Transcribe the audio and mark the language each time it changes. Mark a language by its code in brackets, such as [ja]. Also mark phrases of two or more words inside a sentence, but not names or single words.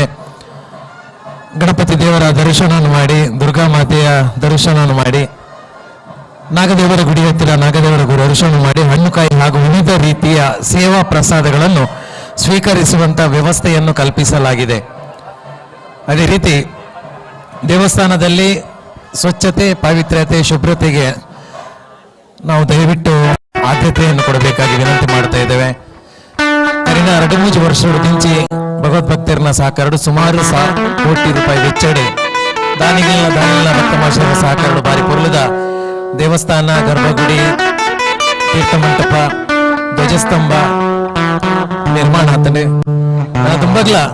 [kn] ಗಣಪತಿ ದೇವರ ದರ್ಶನವನ್ನು ಮಾಡಿ ದುರ್ಗಾ ಮಾತೆಯ ದರ್ಶನವನ್ನು ಮಾಡಿ ನಾಗದೇವರ ಗುಡಿ ಹತ್ತಿರ ನಾಗದೇವರ ಗುರು ದರ್ಶನ ಮಾಡಿ ಹಣ್ಣುಕಾಯಿ ಹಾಗೂ ವಿವಿಧ ರೀತಿಯ ಸೇವಾ ಪ್ರಸಾದಗಳನ್ನು ಸ್ವೀಕರಿಸುವಂತ ವ್ಯವಸ್ಥೆಯನ್ನು ಕಲ್ಪಿಸಲಾಗಿದೆ. ಅದೇ ರೀತಿ ದೇವಸ್ಥಾನದಲ್ಲಿ ಸ್ವಚ್ಛತೆ, ಪಾವಿತ್ರ್ಯತೆ, ಶುಭ್ರತೆಗೆ ನಾವು ದಯವಿಟ್ಟು ಆದ್ಯತೆಯನ್ನು ಕೊಡಬೇಕಾಗಿ ವಿನಂತಿ ಮಾಡ್ತಾ ಇದ್ದೇವೆ. [tcy] ಕರಿನ 2-3 ವರ್ಷಗಳು ದಿಂಚಿ ಭಗವದ್ಭಕ್ತರನ್ನ ಸಹಕಾರಡು ಸುಮಾರು ಕೋಟಿ ರೂಪಾಯಿ ವೆಚ್ಚಡೆ ದಾನಿಗಳ ಭಕ್ತಮಾಶರ ಸಹಕಾರಡು ಬಾರಿ ಪೊರ್ಲದ ದೇವಸ್ಥಾನ, ಗರ್ಭಗುಡಿ, ತೀರ್ಥಮಂಟಪ, ಧ್ವಜಸ್ತಂಭ ನಿರ್ಮಾಣ ಆತನೆ ತುಂಬಾಗ್ಲ